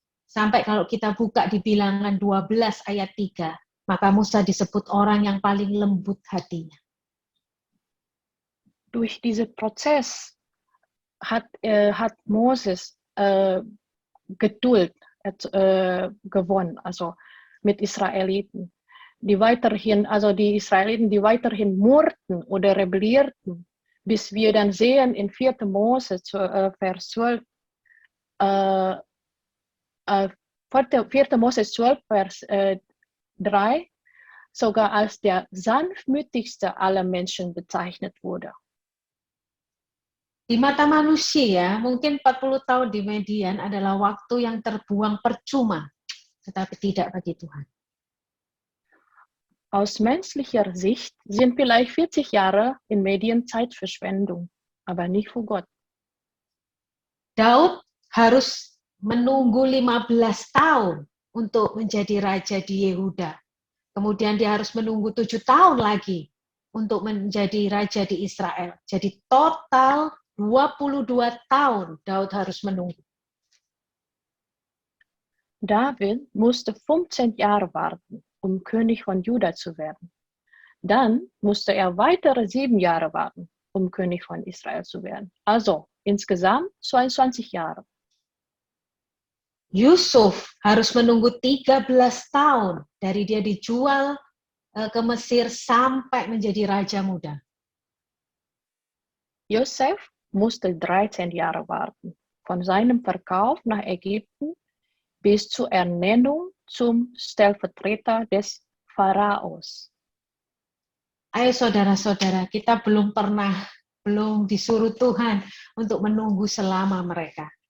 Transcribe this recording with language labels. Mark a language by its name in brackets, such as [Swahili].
[Indonesian] Sampai kalau kita buka di Bilangan 12 ayat 3, maka Musa disebut orang yang paling lembut hatinya. [German] Durch diesen Prozess hat Moses Geduld gewonnen, also mit Israeliten. Die Israeliten, die weiterhin murrten oder rebellierten, bis wir dann sehen in 4. Mose, Vers 12, 4. Mose 12, Vers 3, sogar als der sanftmütigste aller Menschen bezeichnet wurde. [Indonesian] Di mata manusia, mungkin 40 tahun di Median adalah waktu yang terbuang percuma, tetapi tidak bagi Tuhan. [German] Aus menschlicher Sicht sind vielleicht 40 Jahre in Medien Zeitverschwendung, aber nicht für Gott. [Indonesian] Daud harus menunggu 15 tahun untuk menjadi raja di Yehuda. Kemudian dia harus menunggu 7 tahun lagi untuk menjadi raja di Israel. Jadi total 22 tahun Daud harus menunggu. [German] David musste 15 Jahre warten, um König von Juda zu werden. Dann musste er weitere 7 Jahre warten, um König von Israel zu werden. Also insgesamt 22 Jahre. [Indonesian] Yusuf harus menunggu 13 tahun dari dia dijual ke Mesir sampai menjadi raja muda. [German] Josef musste 13 Jahre warten, von seinem Verkauf nach Ägypten bis zur Ernennung zum Stellvertreter des Pharaos. [Indonesian] Ayo saudara-saudara, kita belum disuruh Tuhan untuk menunggu selama mereka.